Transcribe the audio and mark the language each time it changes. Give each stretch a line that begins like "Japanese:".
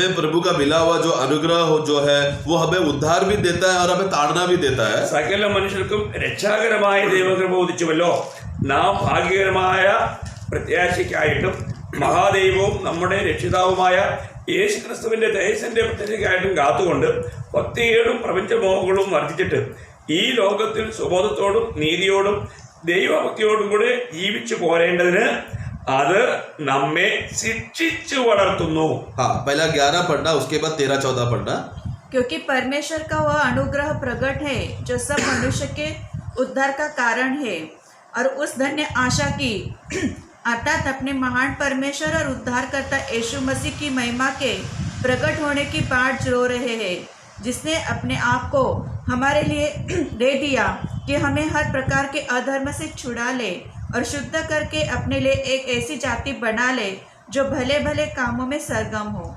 Hindi: हमें प्रभु का मिला हुआ जो अनुग्रह हो जो है वो हमें उद्धार भी देता है और हमें ताड़ना भी देता है।
Malayalam: സകല മനുഷ്യർക്കും രക്ഷാകരമായ ദൈവകൃപ ഉദിച്ചുവല്ലോ, നാം ഭാഗ്യകരമായ പ്രത്യാശയ്ക്കായിട്ടും മഹാദൈവവും നമ്മുടെ രക്ഷിതാവുമായ യേശു ക്രിസ്തുവിന്റെ തേജസ്സിന്റെ പ്രത്യക്ഷയ്ക്കായിട്ടും കാത്തുകൊണ്ട് ഭക്തിയോടും പ്രപഞ്ചമോഹങ്ങളും വർദ്ധിച്ചിട്ട് ഈ ലോകത്തിൽ സുബോധത്തോടും നീതിയോടും ദൈവഭക്തിയോടും കൂടെ ജീവിച്ചു പോരേണ്ടതിന് അത് നമ്മെ ശിക്ഷിച്ചു വളർത്തുന്നു.
Hindi: हाँ, पहला 11 पढ़ना, उसके बाद 13-14 पढ़ना। क्योंकि परमेश्वर का वह अनुग्रह प्रकट है जो सब मनुष्य के उद्धार का कारण है, और उस धन्य आशा की अर्थात अपने महान परमेश्वर और उद्धारकर्ता यीशु मसीह की महिमा के प्रकट होने की बाट जो रहे हैं, जिसने अपने आप को हमारे लिए दे दिया कि हमें हर प्रकार के अधर्म से छुड़ा ले और शुद्ध करके अपने लिए एक ऐसी जाति बना ले जो भले भले कामों में सरगम हो।